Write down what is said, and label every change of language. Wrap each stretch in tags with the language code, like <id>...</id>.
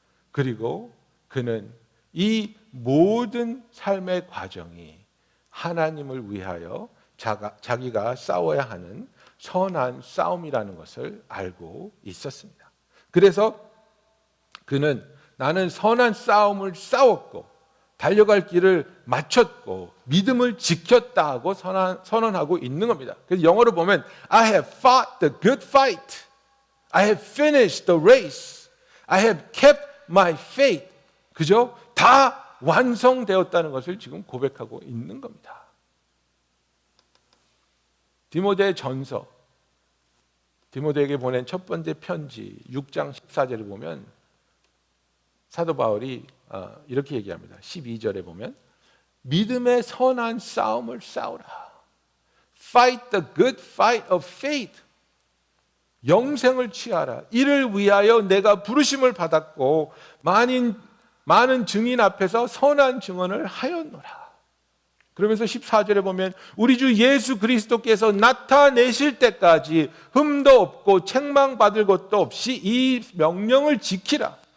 <ko>그리고 그는 이 모든 삶의 과정이 하나님을 위하여 자기가 싸워야 하는 선한 싸움이라는 것을 알고 있었습니다. 그래서 그는 나는 선한 싸움을 싸웠고 달려갈 길을 마쳤고 믿음을 지켰다 하고 선언하고 있는 겁니다. 그래서 영어로 보면</ko> <en>I have fought the good fight. I have finished the race. I have kept my faith.</en> <ko>그죠? 다 완성되었다는 것을 지금 고백하고 있는 겁니다. 디모데 전서, 디모데에게 보낸 첫 번째 편지 6장 14절을 보면 사도 바울이 이렇게 얘기합니다. 12절에 보면 믿음의 선한 싸움을 싸우라.</ko> <en>Fight the good fight of faith.</en> <ko>영생을 취하라. 이를 위하여 내가 부르심을 받았고 많은 증인 앞에서 선한 증언을 하였노라. 그러면서 14절에 보면 우리 주 예수 그리스도께서 나타내실 때까지 흠도 없고 책망받을 것도 없이 이 명령을 지키라.</ko>